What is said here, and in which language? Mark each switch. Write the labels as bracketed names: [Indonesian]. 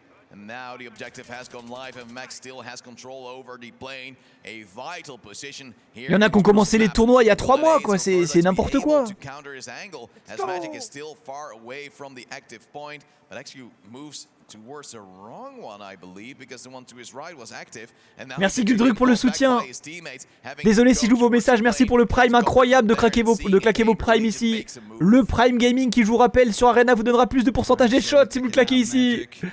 [English] And now the objective has gone live and Max still has control over the plane. A vital position here. [French] Il y en a qui ont commencé les tournois il y a 3 mois quoi, c'est n'importe quoi. [English] As Magic is still far away from the active point, but actually moves towards the wrong one, I believe, because the one to his right was active. [French] Merci Guldruc pour le soutien. Désolé si j'ouvre vos messages, merci pour le prime incroyable de claquer vos primes ici. Le prime gaming qui, je vous rappelle, sur Arena vous donnera plus de pourcentage des shots si vous le claquez ici.